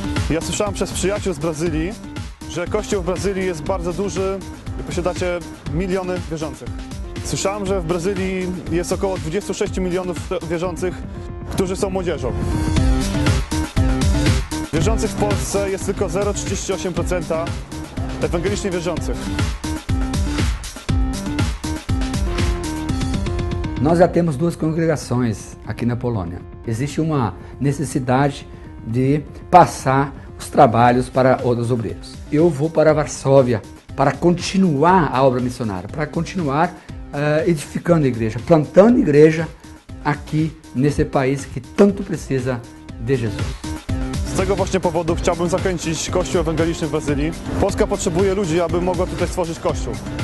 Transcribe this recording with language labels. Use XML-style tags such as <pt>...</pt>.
<pl>Ja słyszałem przez przyjaciół z Brazylii, że Kościół w Brazylii jest bardzo duży i posiadacie miliony wierzących. Słyszałem, że w Brazylii jest około 26 milionów wierzących, którzy są młodzieżą. Wierzących w Polsce jest tylko 0,38% ewangelicznie wierzących.</pl> <pt>Nós já temos duas congregações aqui na Polônia. Existe uma necessidade de passar os trabalhos para outros obreiros. Eu vou para Varsóvia para continuar a obra missionária, para continuar edificando a igreja, plantando igreja aqui nesse país que tanto precisa de Jesus.</pt> <pl>Z tego właśnie powodu chciałbym zachęcić Kościół ewangeliczny w Brazylii. Polska potrzebuje ludzi, aby mogła tutaj stworzyć Kościół.</pl>